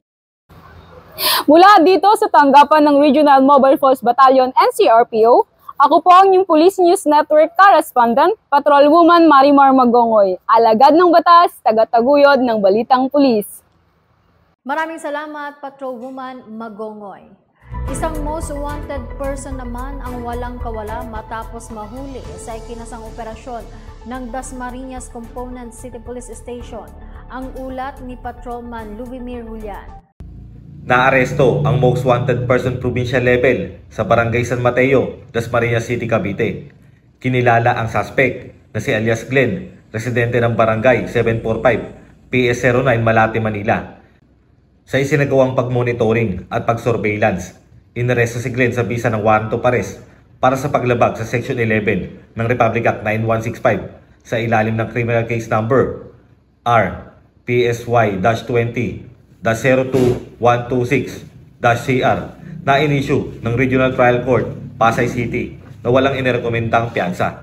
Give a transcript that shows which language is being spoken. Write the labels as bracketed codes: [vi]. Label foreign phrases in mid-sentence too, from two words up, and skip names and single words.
[tl] Mula dito sa tanggapan ng Regional Mobile Force Battalion NCRPO, ako po ang inyong Police News Network Correspondent, Patrolwoman Marimar Magongoy, alagad ng batas, taga-taguyod ng Balitang Pulis. Maraming salamat, Patrolwoman Magongoy. Isang [en] most wanted person [tl] naman ang walang kawala matapos mahuli sa ikinasang operasyon ng Dasmariñas Component City Police Station. Ang ulat ni Patrolman Lubimir Julian. Naaresto ang [en] most wanted person provincial level [tl] sa Barangay San Mateo, Dasmariñas City, Cavite. Kinilala ang suspect na si alias Glenn, residente ng Barangay 745, PS09, Malate, Manila. Sa isinagawang pagmonitoring at pagsurveillance, inaresto si Glenn sa bisa ng [en] warrant of arrest [tl] para sa paglabag sa Section 11 ng Republic Act 9165 sa ilalim ng [en] Criminal Case Number [tl] R-PSY-20-02126-CR na inisyu ng Regional Trial Court, Pasay City na walang inirekomendang piyansa.